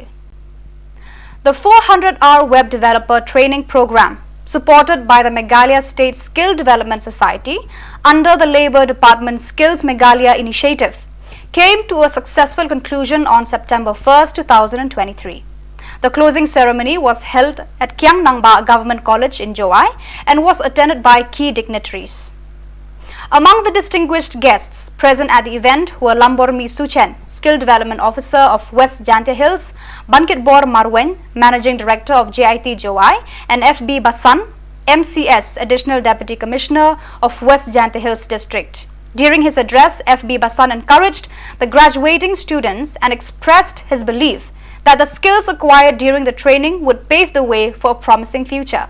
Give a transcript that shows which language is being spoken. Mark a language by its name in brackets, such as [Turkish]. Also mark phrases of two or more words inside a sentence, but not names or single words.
[English] The 400-hour web developer training program supported by the Meghalaya State Skill Development Society under the Labour Department Skills Meghalaya initiative came to a successful conclusion on September 1st, 2023. The closing ceremony was held at Kyang Nangba Government College in Joai and was attended by key dignitaries. Among the distinguished guests present at the event were Lambormi Suchen, Skill Development Officer of West Jantia Hills, Bankitbor Marwen, Managing Director of JIT Joai, and FB Basan, MCS, Additional Deputy Commissioner of West Jantia Hills District. During his address, FB Basan encouraged the graduating students and expressed his belief that the skills acquired during the training would pave the way for a promising future.